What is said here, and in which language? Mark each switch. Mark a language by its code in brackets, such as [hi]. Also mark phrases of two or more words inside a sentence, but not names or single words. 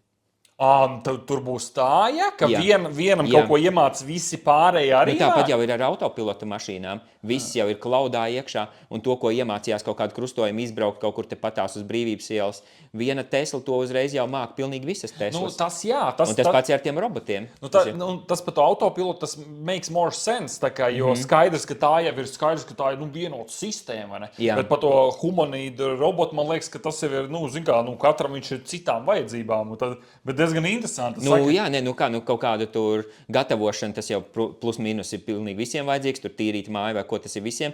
[lv] Tur būs tā, ka vienam kaut ko iemāc visi pārējie arī. Tāpat jau ir ar autopilota mašīnām. Viss jau ir klaudā iekšā, un to, ko iemācījās kaut kādu krustojumu izbraukt kaut kur tepatās uz Brīvības ielas, viena Tesla to uzreiz jau māk pilnīgi visas Teslas. Tas pats ir ar tiem robotiem. Tas par to autopilotu, tas [en] makes more sense, [lv] jo skaidrs, ka tā jau ir skaidrs, ka tā ir vienota sistēma. Bet par to humanīdu robotu, man liekas, ka tas jau ir, katram viņš ir citām vajadzībām. Bet diezgan interesanti. Kaut kāda tur gatavošana, tas jau plus mīnus ir pilnīgi visiem vajadzīgs, tur tīrīt māju vai ko tas ir visiem.